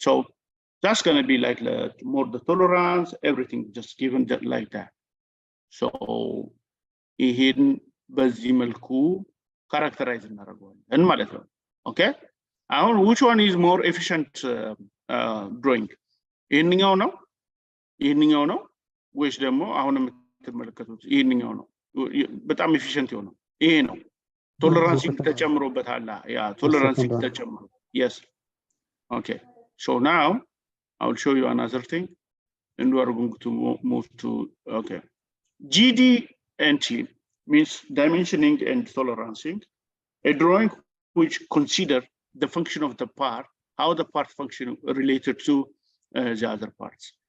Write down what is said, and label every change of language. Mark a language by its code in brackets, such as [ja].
[en] So that's going to be like more the tolerance, everything just given just like that. [am] So ይሄን በዚህ መልኩ characterize እናደርገዋለን ማለት ነው. [en] Okay, አሁን which one is more efficient drawing? [am] ይሄንኛው ነው ወይስ ደግሞ አሁን የምትመለከቱት ይሄንኛው ነው? በጣም efficient የሆነው ይሄ ነው። Tolerance ተጨምሮበታል። Yeah, tolerance ተጨምሮ. [en] Yes. Okay. So now I will show you another thing, and we are going to move to, okay. GD&T means dimensioning and tolerancing, a drawing which consider the function of the part, how the part function related to the other parts.